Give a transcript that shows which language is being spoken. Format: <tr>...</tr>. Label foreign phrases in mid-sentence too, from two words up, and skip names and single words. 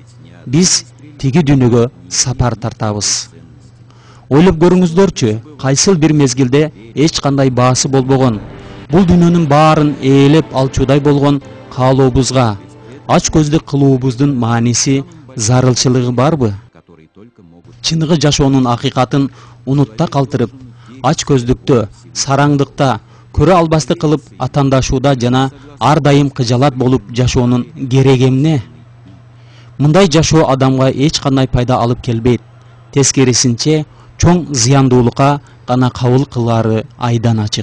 <ky>Биз тиги дүйнөгө сапар тартабыз. Ойлоп көрүңүздөрчү, кайсыл бир мезгилде эч кандай баасы болбогон, бул дүйнөнүн баарын ээлеп алчудай болгон каалообузга, ач көздүк кылуубуздун мааниси, зарылчылыгы барбы?</ky> <ru>которые только могут</ru> <ky>Чыныгы жашоонун акыйкатын унутта калтырып, ач көздүктө, сараңдыкта, көрө албасты кылып атандашууда жана ар дайым кыжалат болуп жашоонун кереги эмне? Мындай жашоо адамга эч кандай пайда алып келбейт. Тескерисинче, чоң зыяндуулукка гана кабыл кылары айдан ачык.</ky>